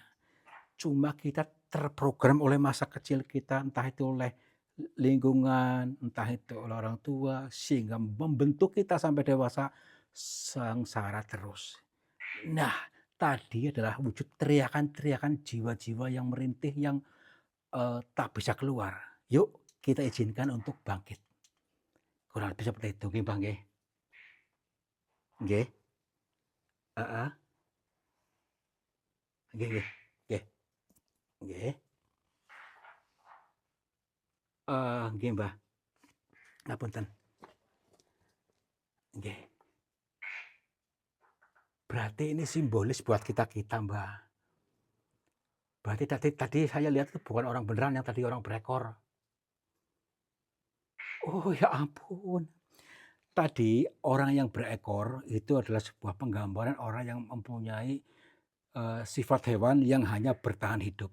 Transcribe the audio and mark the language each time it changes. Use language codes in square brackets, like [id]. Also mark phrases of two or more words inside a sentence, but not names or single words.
[id] Cuma kita terprogram oleh masa kecil kita, entah itu oleh lingkungan, entah itu oleh orang tua, sehingga membentuk kita sampai dewasa sengsara terus. Nah, tadi adalah wujud teriakan-teriakan jiwa-jiwa yang merintih yang, tak bisa keluar. Yuk kita izinkan untuk bangkit. Kurang lebih seperti itu nggih, Mbah, nggih. [jv] Nggih, heeh, nggih nggih nggih nggih, nggih, Mbah, ngapunten, nggih. [id] Berarti ini simbolis buat kita-kita, Mbah. Berarti tadi saya lihat itu bukan orang beneran yang tadi orang berekor. Oh, ya ampun. Tadi orang yang berekor itu adalah sebuah penggambaran orang yang mempunyai, sifat hewan yang hanya bertahan hidup.